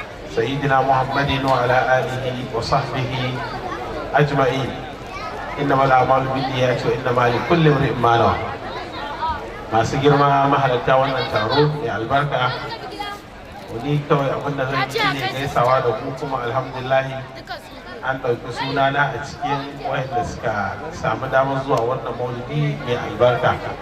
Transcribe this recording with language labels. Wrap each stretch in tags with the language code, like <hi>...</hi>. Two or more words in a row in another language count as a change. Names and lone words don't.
<ar>سيدنا محمد وعلى آله وصحبه أجمعين. إنما الأعمال بالنيات وإنما لكل امرئ ما نوى.</ar> <ha>Masu girma mahalarta wannan taro mai albarka, wani kawai abin da zan yi ne gaisawa da ku, kuma alhamdulillah an ɗauki sunana a cikin wayanda suka samu damar zuwa wannan maulidi mai albarka.</ha>